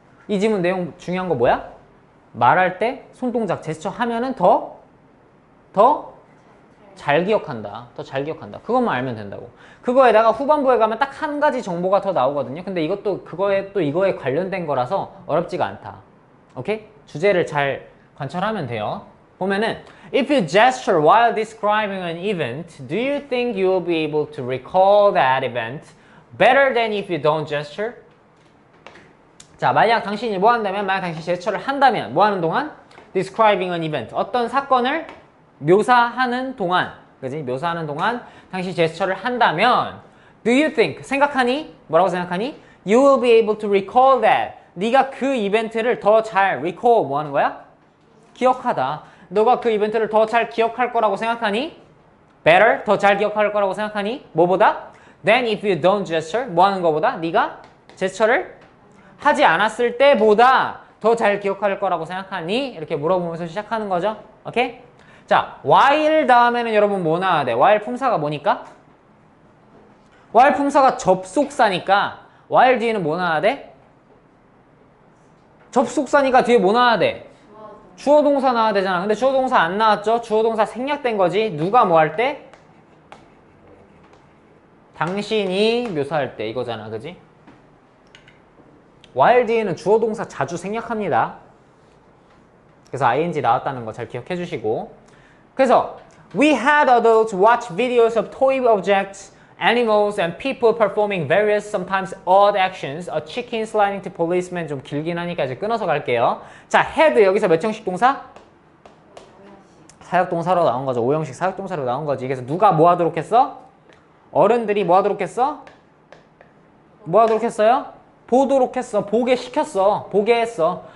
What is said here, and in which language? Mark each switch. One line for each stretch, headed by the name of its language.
Korean: 이 지문 내용 중요한 거 뭐야? 말할 때 손동작, 제스처 하면은 더 잘 기억한다. 더 잘 기억한다. 그것만 알면 된다고. 그거에다가 후반부에 가면 딱 한 가지 정보가 더 나오거든요. 근데 이것도 그거에 또 이거에 관련된 거라서 어렵지가 않다. 오케이? 주제를 잘 관찰하면 돼요.
English: 보면은 If you gesture while describing an event, do you think you will be able to recall that event better than if you don't gesture?
Korean: 자, 만약 당신이 뭐 한다면, 만약 당신이 제스처를 한다면, 뭐 하는 동안?
English: Describing an event.
Korean: 어떤 사건을 묘사하는 동안, 그지? 묘사하는 동안 당신이 제스처를 한다면,
English: do you think,
Korean: 생각하니? 뭐라고 생각하니?
English: You will be able to recall that.
Korean: 네가 그 이벤트를 더 잘 recall, 뭐 하는 거야? 기억하다. 너가 그 이벤트를 더 잘 기억할 거라고 생각하니? Better, 더 잘 기억할 거라고 생각하니? 뭐보다?
English: Then if you don't gesture,
Korean: 뭐 하는 거보다? 네가 제스처를 하지 않았을 때보다 더 잘 기억할 거라고 생각하니? 이렇게 물어보면서 시작하는 거죠. 오케이? 자, while 다음에는 여러분 뭐 나와야 돼? while 품사가 뭐니까? while 품사가 접속사니까 while 뒤에는 뭐 나와야 돼? 접속사니까 뒤에 뭐 나와야 돼? 주어 동사 나와야 되잖아. 근데 주어 동사 안 나왔죠? 주어 동사 생략된 거지. 누가 뭐 할 때? 당신이 묘사할 때 이거잖아. 그지? while 뒤에는 주어 동사 자주 생략합니다. 그래서 ing 나왔다는 거 잘 기억해 주시고. 그래서
English: We had adults watch videos of toy objects, animals and people performing various sometimes odd actions. A chicken sliding to policeman.
Korean: 좀 길긴 하니까 이제 끊어서 갈게요. 자, had 여기서 몇 형식 동사? 사역동사로 나온 거죠. 5형식 사역동사로 나온 거지. 그래서 누가 뭐 하도록 했어? 어른들이 뭐 하도록 했어? 뭐 하도록 했어요? 보도록 했어. 보게 시켰어. 보게 했어.